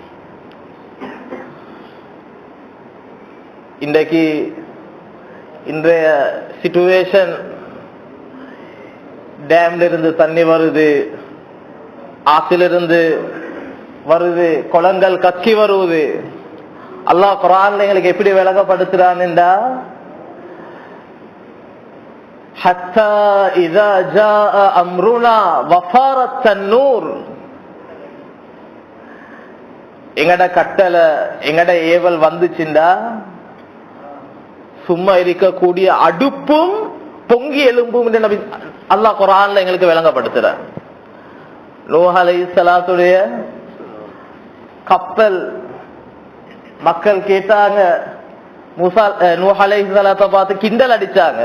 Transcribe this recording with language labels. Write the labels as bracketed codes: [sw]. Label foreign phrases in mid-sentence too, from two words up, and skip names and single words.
[ta] இன்றைக்கு இன்றைய சிச்சுவேஷன், டேம்ல இருந்து தண்ணி வருது, ஆற்றிலிருந்து வருது, குளங்கள் கக்கி வருவது. அல்லாஹ் குர்ஆன்ல எங்களுக்கு எப்படி விளங்கப்படுத்துறான் என்றா, [ar] حتى إذا جاء أمرنا وفارت النور, [ta] எங்கட கட்டளை எங்கட ஏவல் வந்துச்சுண்டா சும்மா இருக்கக்கூடிய அடுப்பும் பொங்கி எழும்பும் என்று நபி அல்லாஹ் குர்ஆன்ல எங்களுக்கு விளங்கப்படுத்துறார். நூஹ் அலைஹிஸ்ஸலாத்துடைய கப்பல் மக்கள் கேட்டாங்க, நூஹ் அலைஹிஸ்ஸலாத்தை பார்த்து கிண்டல் அடிச்சாங்க.